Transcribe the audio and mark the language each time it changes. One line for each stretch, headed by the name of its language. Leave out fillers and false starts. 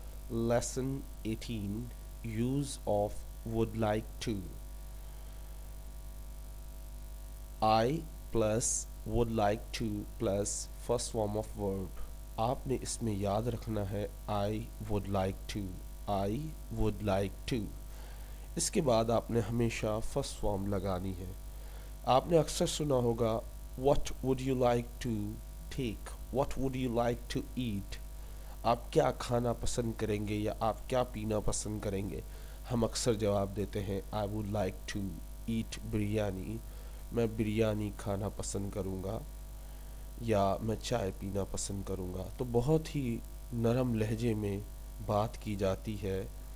English: Lesson 18, Use of would like to. I plus would like to plus first form of verb.
Hindi: आपने इसमें याद रखना है
English: I would like to. I would like to.
Hindi: इसके बाद आपने हमेशा फर्स्ट फॉर्म लगानी है. आपने अक्सर सुना होगा
English: What would you like to take? What would you like to eat?
Hindi: आप क्या खाना पसंद करेंगे या आप क्या पीना पसंद करेंगे. हम अक्सर जवाब देते हैं
English: I would like to eat biryani.
Hindi: मैं बिरयानी खाना पसंद करूँगा या मैं चाय पीना पसंद करूँगा. तो बहुत ही नरम लहजे में बात की जाती है.